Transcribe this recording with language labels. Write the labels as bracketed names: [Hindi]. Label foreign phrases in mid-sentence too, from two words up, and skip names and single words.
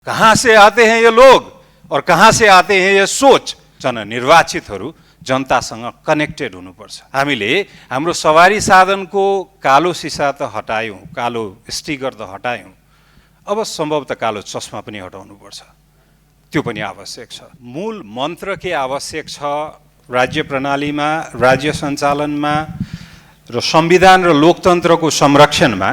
[Hindi] कहाँ से आते हैं ये लोग और कहाँ से आते हैं ये सोच। [Nepali] जननिर्वाचितहरू जनतासँग कनेक्टेड हुनुपर्छ। हामीले हाम्रो सवारी साधनको कालो सिसा त हटायौँ, कालो स्टिकर त हटायौँ, अब सम्भवतः कालो चस्मा पनि हटाउनुपर्छ। त्यो पनि आवश्यक छ। मूल मन्त्र के आवश्यक छ राज्य प्रणालीमा, राज्य सञ्चालनमा र संविधान र लोकतन्त्रको संरक्षणमा